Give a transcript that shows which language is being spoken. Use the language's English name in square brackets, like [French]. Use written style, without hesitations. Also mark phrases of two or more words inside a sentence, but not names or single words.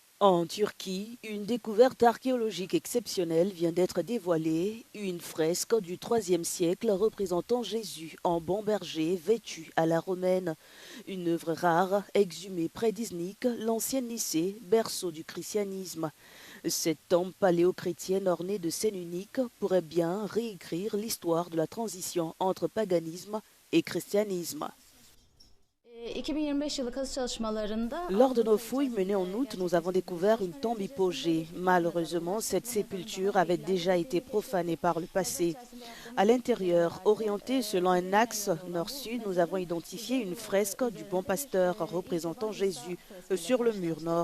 [French] En Turquie, une découverte archéologique exceptionnelle vient d'être dévoilée, une fresque du IIIe siècle représentant Jésus en bon berger vêtu à la romaine. Une œuvre rare exhumée près d'Iznik, l'ancienne Nicée, berceau du christianisme. Cette tombe paléochrétienne ornée de scènes uniques pourrait bien réécrire l'histoire de la transition entre paganisme et christianisme. [Turkish] 2025 yılı kazı çalışmalarında [French] Lors de nos fouilles menées en août, nous avons découvert une tombe hypogée. Malheureusement, cette sépulture avait déjà été profanée par le passé. À l'intérieur, orientée selon un axe nord-sud, nous avons identifié une fresque du Bon Pasteur représentant Jésus sur le mur nord.